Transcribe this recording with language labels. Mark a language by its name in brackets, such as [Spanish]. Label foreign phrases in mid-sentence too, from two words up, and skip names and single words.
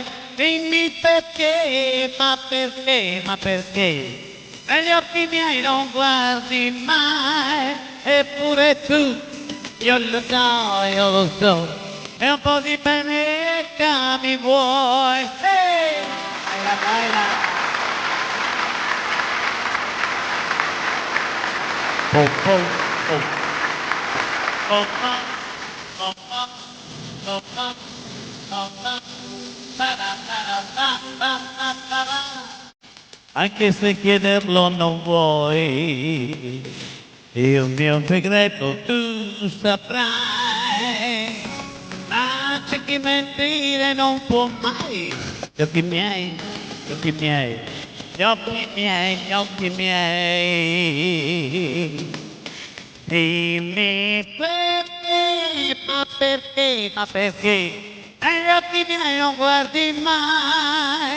[Italian] Dimmi perché, ma perché, ma perché negli occhi miei non guardi mai. Eppure tu, io lo so, e un po' di bene già mi vuoi. Hey! [Spanish] Baila, baila. Po, po, po. Po, po, po, po, po, po, po, po. Ba, ba, ba, ba, ba, ba, ba, ba. [Italian] Anche se chiederlo non vuoi, il mio segreto tu saprai, ma c'è chi mentire non può mai. Gli occhi miei, gli occhi miei, gli occhi miei, gli occhi miei, dimmi perché, ma perché, ma perché negli occhi miei non guardi mai.